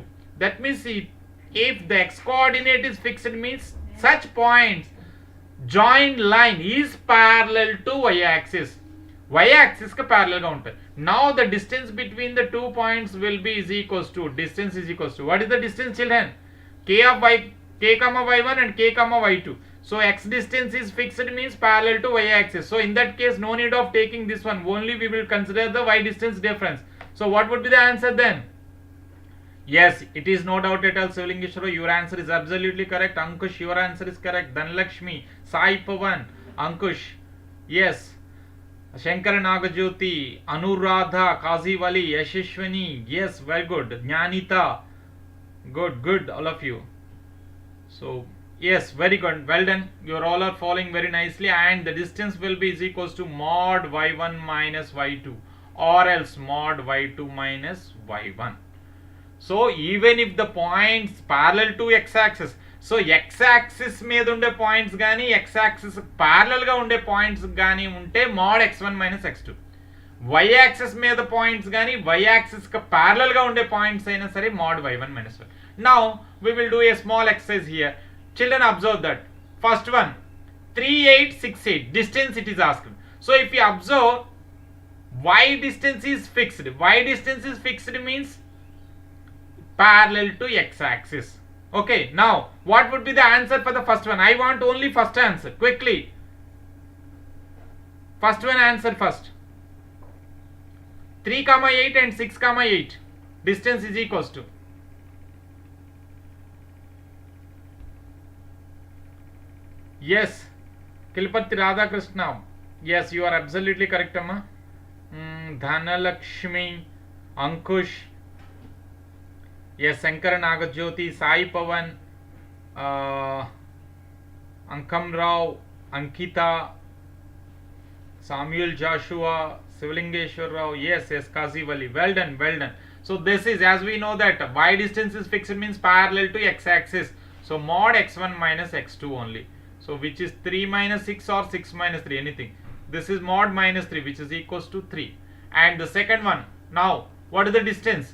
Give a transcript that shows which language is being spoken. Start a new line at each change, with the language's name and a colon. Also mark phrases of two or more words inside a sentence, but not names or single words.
English: That means if the x coordinate is fixed, means such points joined line is parallel to y axis. Y axis ka parallel
Telugu: గా ఉంటాయి.
English: Now the distance between the 2 points will be is equals to, distance is equals to, what is the distance, children? K of y, k comma y1 and k comma y2. So x distance is fixed, means parallel to y axis. So in that case, no need of taking this one. Only we will consider the y distance difference. So what would be the answer then? Yes, it is no doubt at all, Sivalingeshwara. Your answer is absolutely correct. Ankush, your answer is correct. Dhanlakshmi, Sai Pavan, Ankush. Yes. Shankar Nagajyoti, Anuradha, Kaziwali, Yashishwani. Yes, very good. Jnanita. Good, good, all of you. So yes, very good, well done. You all are following very nicely, and the distance will be is equals to mod y1 minus y2 or else mod y2 minus y1. So even if the points parallel to x-axis, so x-axis
Telugu: మీద ఉండే
English: points గానీ x-axis parallel
Telugu: గా ఉండే
English: points
Telugu: గానీ ఉంటే
English: mod x1 minus x2. y-axis మీద points గానీ y-axis కి parallel
Telugu: గా ఉండే
English: points
Telugu: అయినా సరే
English: mod y1 minus y. Now we will do a small exercise here. Children, observe that. First one, 3868. Distance it is asked. So if you observe, y distance is fixed. Y distance is fixed means parallel to x-axis. Okay, now what would be the answer for the first one? I want only first answer. Quickly. First one answer first. 3, 8 and 6, 8. Distance is equals to. Yes, Kilpati Radhakrishna. Yes, you are absolutely correct, Amma. Dhanalakshmi, Ankush. Yes, Shankar Nagajyoti, Sai Pavan, Ankam Rao, Ankita, Samuel Joshua, Sivalingeshwar Rao. Yes, yes, Kaziwali. Well done, well done. So this is, as we know that y distance is fixed means parallel to x-axis. So mod x1 minus x2 only. So which is 3 minus 6 or 6 minus 3, anything. This is mod minus 3, which is equals to 3. And the second one, now what is the distance?